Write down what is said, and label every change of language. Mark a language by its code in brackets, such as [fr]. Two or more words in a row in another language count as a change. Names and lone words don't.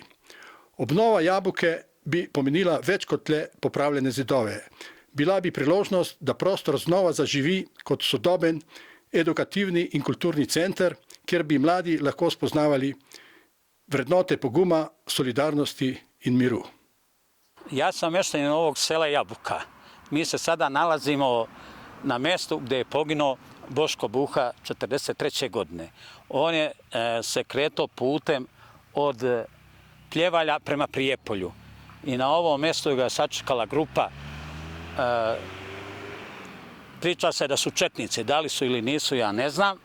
[sl] Obnova Jabuke bi pomenila več kot le popravljene zidove. Bila bi priložnost, da prostor znova zaživi kot sodoben, edukativni in kulturni center, kjer bi mladi lahko spoznavali vrednote poguma, solidarnosti in miru. [sr] Ja sam mještanin ovog sela Jabuka. Mi se sada nalazimo na mjestu gdje je poginuo Boško Buha 1943. godine. On je se kretao putem od Pljevalja prema Prijepolju. I na ovom mjestu ga je sačekala grupa. Priča se da su četnici, da li su ili nisu, ja ne znam.